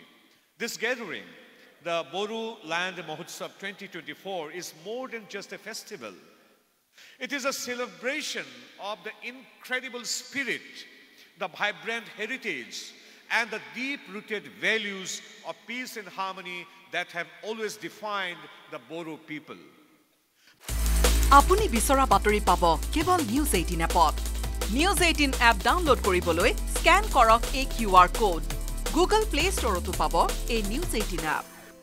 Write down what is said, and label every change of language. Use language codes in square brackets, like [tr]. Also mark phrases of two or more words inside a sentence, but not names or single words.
[en] This gathering, the Bodoland Mahotsav 2024 is more than just a festival. It is a celebration of the incredible spirit, the vibrant heritage, and the deep-rooted values of peace and harmony that have always defined the Bodo people. [as] আপুনি বিচৰা বাতৰি পাব কেৱল News 18 এপত. News 18 app download koriboloi scan korok a [en] QR code. [as] Google Play Store to pabo a News 18 app.